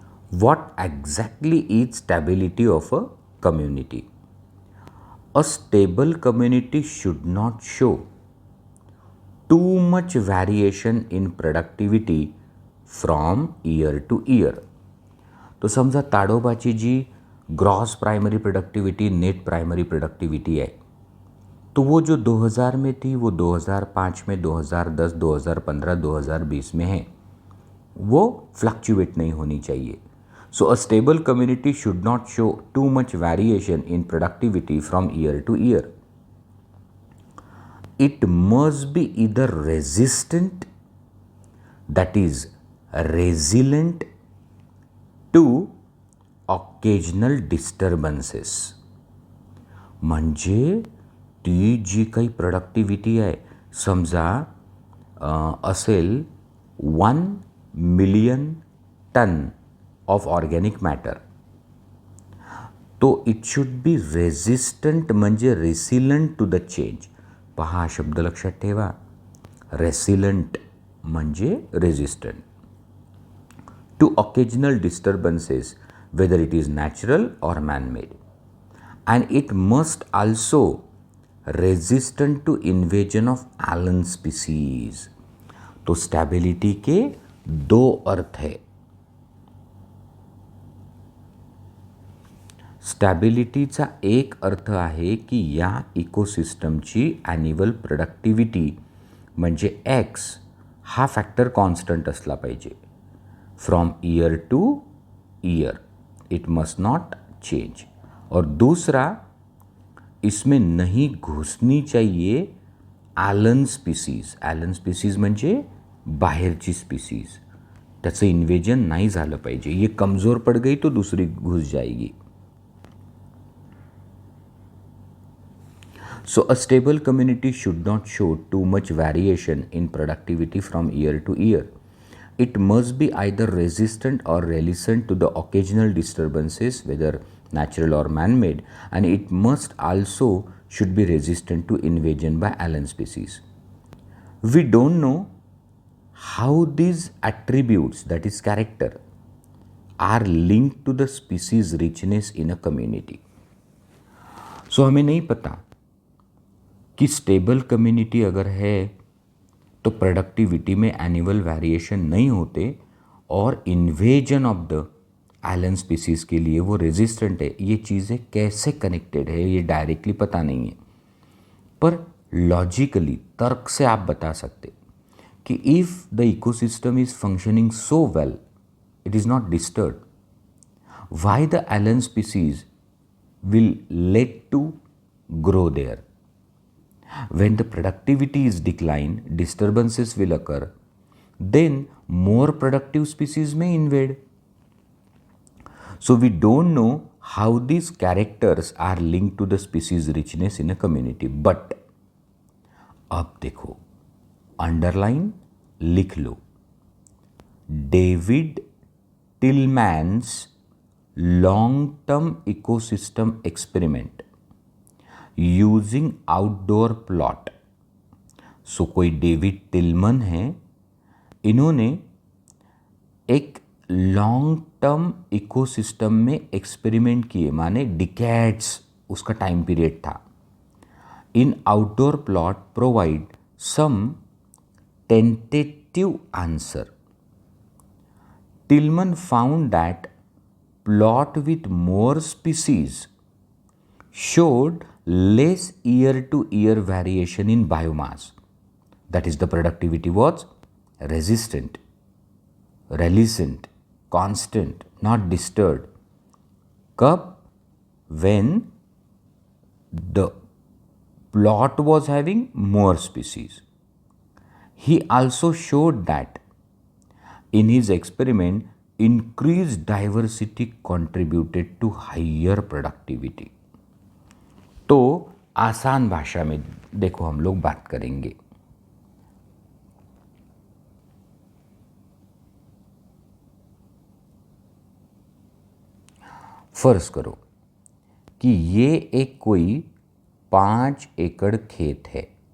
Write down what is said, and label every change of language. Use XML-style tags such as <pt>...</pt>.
<en>What exactly is stability of a community? A stable community should not show too much variation in productivity from year to year.</en> <hi>तो</hi> <mr>समजा ताडोबाची जी</mr> <hi>gross primary productivity, net primary productivity है, तो वो जो 2000 में थी वो 2005 में, 2010, 2015, 2020 में है, वो फ्लक्चुएट नहीं होनी चाहिए.</hi> <en>So a stable community should not show too much variation in productivity from year to year. It must be either resistant, that is resilient to occasional disturbances.</en> <mr>म्हणजे ती जी काही प्रोडक्टिविटी आहे, समजा असेल 1 million ton of organic matter, तो</mr> <en>it should be resistant,</en> <mr>म्हणजे</mr> <en>Resilient to the change.</en> <mr>पहा, हा शब्द लक्षात ठेवा. रेसिलंट म्हणजे resistant to occasional disturbances,</mr> <en>Whether it is natural और manmade. And it must also resistant to invasion of alien species.</en> <hi>तो स्टेबिलिटी के 2 अर्थ है.</hi> <mr>स्टॅबिलिटीचा एक अर्थ आहे की या इकोसिस्टमची ॲन्युअल प्रोडक्टिविटी म्हणजे एक्स हा फॅक्टर कॉन्स्टंट असला पाहिजे</mr> <en>From year to year. It must not change.</en> <hi>और दूसरा, इसमें नहीं घुसनी चाहिए</hi> <mr>ॲलन स्पीसीज म्हणजे बाहेरची स्पीसीज, त्याचं इन्व्हेजन नाही झालं पाहिजे.</mr> <hi>ये कमजोर पड़ गई तो दूसरी घुस जाएगी.</hi> <en>So a stable community should not show too much variation in productivity from year to year. It must be either resistant or resistant to the occasional disturbances, whether natural or man-made, and it must also should be resistant to invasion by alien species. We don't know how these attributes, that is character, are linked to the species richness in a community.</en> <hi>So हमें नहीं पता कि stable community अगर है तो productivity में annual variation नहीं होते और invasion of the Elon species के लिए वो रेजिस्टेंट है. ये चीज़ें कैसे कनेक्टेड है ये डायरेक्टली पता नहीं है, पर लॉजिकली तर्क से आप बता सकते कि</hi> <en>If the ecosystem is functioning so well, it is not disturb, why the alien species will let to grow there. When the productivity is declined, disturbances will occur. Then more productive species may invade. So we don't know how these characters are linked to the species richness in a community. But</en> <hi>अब देखो, underline लिख लो,</hi> <en>David Tilman's long term ecosystem experiment using outdoor plot.</en> <hi>सो कोई David Tillman है, इन्होंने एक long term ecosystem में experiment किए, माने डिकेड्स उसका टाइम पीरियड था.</hi> <en>In outdoor plot provide some tentative answer. Tilman found that plot with more species showed less year-to-year variation in biomass. That is, the productivity was resistant, resilience, constant, not disturbed.</en> <hi>कब?</hi> <en>When the plot was having more species. He also showed that in his experiment, increased diversity contributed to higher productivity.</en> <hi>तो आसान भाषा में देखो हम लोग बात करेंगे. फर्ज करो कि ये एक कोई 5 एकड़ खेत है.</hi>